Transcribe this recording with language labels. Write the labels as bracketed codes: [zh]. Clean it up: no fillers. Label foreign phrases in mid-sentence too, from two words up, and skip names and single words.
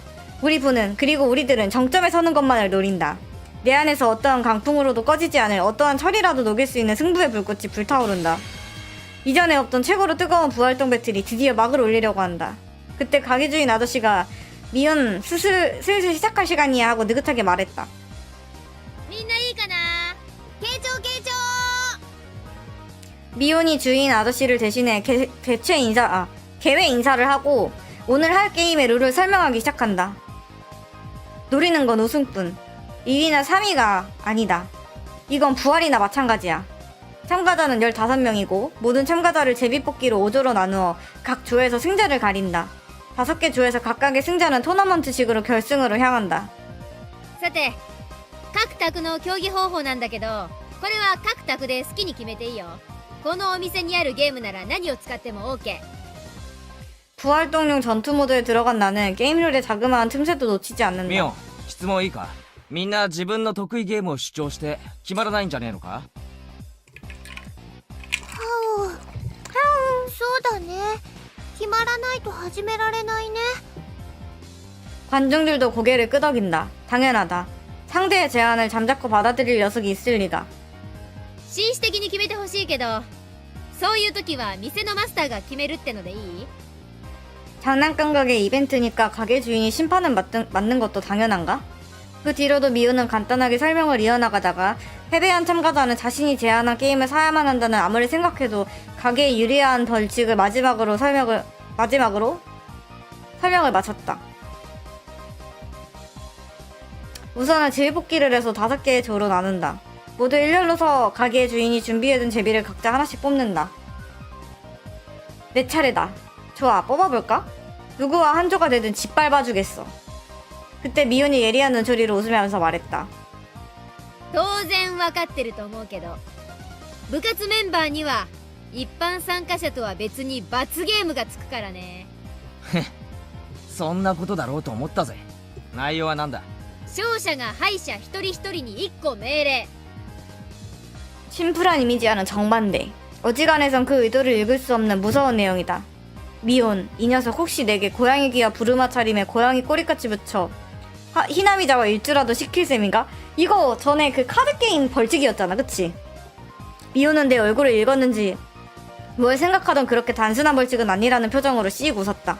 [ko] 우리 부는 그리고 우리들은 정점에 서는 것만을 노린다. 내 안에서 어떠한 강풍으로도 꺼지지 않을 어떠한 철이라도 녹일 수 있는 승부의 불꽃이 불타오른다. 이전에 없던 최고로 뜨거운 부활동 배틀이 드디어 막을 올리려고 한다. 그때 가게 주인 아저씨가 미연 슬슬 시작할 시간이야 하고 느긋하게 말했다. [ja] みんないいかな慶長慶長 [ko] 미혼이 주인 아저씨를 대신해 개회 인사를 하고 오늘 할 게임의 룰을 설명하기 시작한다. 노리는 건 우승뿐. 2위나 3위가 아니다. 이건 부활이나 마찬가지야. 참가자는 15명이고 모든 참가자를 제비뽑기로 5조로 나누어 각 조에서 승자를 가린다. 5개 조에서 각각의 승자는 토너먼트식으로 결승으로 향한다. [ja] さて各宅の競技方法なんだけど、これは各宅で好きに決めていいよ。このお店にあるゲームなら何を使っても OK。 [ko] 부활동용 전투 모드에 들어간 나는 게임 룰의 자그마한 틈새도 놓치지 않는다. [ja] ミオン質問いいか。みんな自分の得意ゲームを主張して決まらないんじゃねえのか。そうだね。決まらないと始められないね。 [ko] 관중들도 고개를 끄덕인다. 당연하다. 상대의 제안을 잠자코 받아들일 녀석이 있을 리가. [ja] 紳士的に決めてほしいけど、そういう時は店のマスターが決めるってのでいい？ [ko] 장난감 가게 이벤트니까 가게 주인이 심판은 맞는 것도 당연한가? 그 뒤로도 미호는 간단하게 설명을 이어나가다가 패배한 참가자는 자신이 제안한 게임을 사야만 한다는 아무리 생각해도 가게에 유리한 벌칙을 마지막으로 설명을 마쳤다. 우선은 제비뽑기를 해서 5개의 조로 나눈다. 모두 일렬로 서 가게 주인이 준비해둔 제비를 각자 하나씩 뽑는다. 내 차례다. 좋아, 뽑아볼까? 누구와 한 조가 되든 짓밟아주겠어. 그때 미혼이 예리한 눈초리로 웃으면서 말했다. [ja] 当然わかってると思うけど、部活メンバーには一般参加者とは別に罰ゲームがつくからね。そんなことだろうと思ったぜ。内容はなんだ。勝者が敗者一人一人に1個命令。 [ko] 심플한 이미지와는 정반대. 어지간해선 그 의도를 읽을 수 없는 무서운 내용이다. 미혼, 이 녀석 혹시 내게 고양이 귀와 부르마 차림에 고양이 꼬리까지 붙여 히나미자와 일주라도 시킬 셈인가? 이거 전에 그 카드게임 벌칙이었잖아, 그치? 미혼은 내 얼굴을 읽었는지 뭘 생각하던 그렇게 단순한 벌칙은 아니라는 표정으로 씩 웃었다.